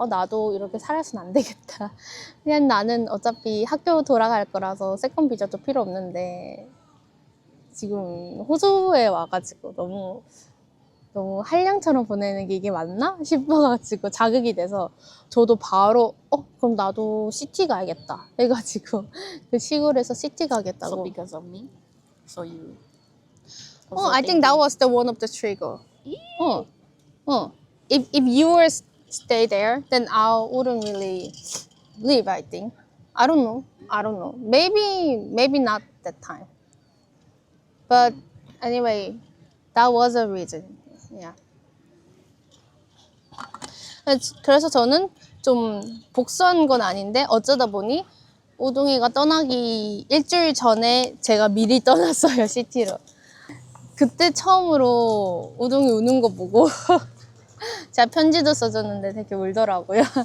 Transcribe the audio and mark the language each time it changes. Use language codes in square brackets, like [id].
[ko] 나도 이렇게 살아서는 안 되겠다. 그냥 나는 어차피 학교 돌아갈 거라서 세컨 비자도 필요 없는데 지금 호주에 와가지고 너무 한량처럼 보내는 게 이게 맞나 싶어가지고 자극이 돼서 저도 바로 그럼 나도 시티 가야겠다 해가지고 그 시골에서 시티 [en] So [ko] 가겠다고. [en] because of me, so you. I think that was the one of the trigger. If you were stay there, then I wouldn't really leave. I think. I don't know. Maybe not that time. But anyway, that was a reason. Yeah. [ko] 그래서 저는 좀 복수한 건 아닌데 어쩌다 보니 우동이가 떠나기 일주일 전에 제가 미리 떠났어요, 시티로. 그때 처음으로 우동이 우는 거 보고 제가 편지도 써줬는데 되게 울더라고요.